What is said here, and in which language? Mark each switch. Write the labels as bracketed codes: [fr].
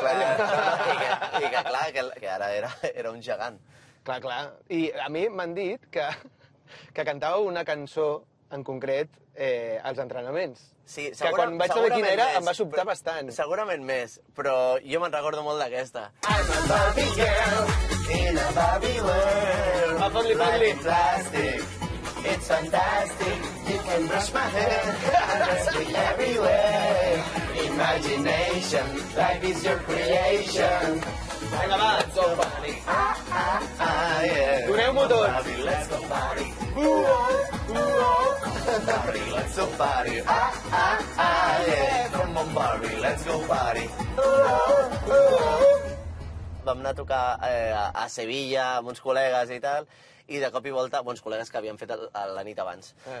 [ca] Clar, i que clar, que ara era un gegant. Clar. I a mi m'han dit que cantàveu una cançó en concret als entrenaments. Sí, que quan vaig saber quina era em va sobtar però, bastant. Segurament més, però jo me'n recordo molt d'aquesta. [en] I'm a Barbie girl in a Barbie world. [ca] Fot-li. [en] Like plastic, it's fantastic. You can brush my hair and dress me everywhere. Imagination, life is your creation. [ca] Vinga, va, [en] let's go party. Yeah. [ca] Doneu-m'ho tot. [en] Barbie, let's go party. Barbie, let's go party. Yeah. Come on, Barbie, let's go party. [ca] Vam anar a tocar a Sevilla amb uns col·legues i tal, i de cop i volta, bons col·legues que havien fet la nit abans.